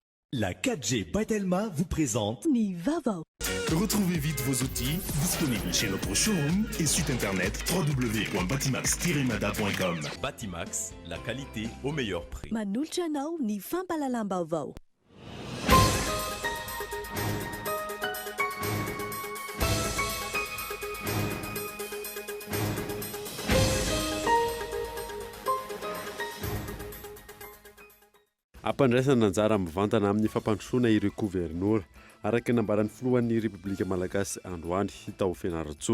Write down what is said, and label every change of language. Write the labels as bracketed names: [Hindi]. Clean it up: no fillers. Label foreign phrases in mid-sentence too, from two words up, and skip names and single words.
[French] La 4G Batelma vous présente [Malagasy] Ni Vava. [French] Retrouvez vite vos outils disponibles chez notre showroom et site internet www.batimax-mada.com. Batimax, la qualité au meilleur prix. [Malagasy] Manultra anao ny fampalalam-baovao. Ampandraisana anjara mivantana amin'ny fampandrosoana ireo gouvernoura araka nambaran'ny filohan'ny Repoblika Malagasy androany tao Fianaratsoa.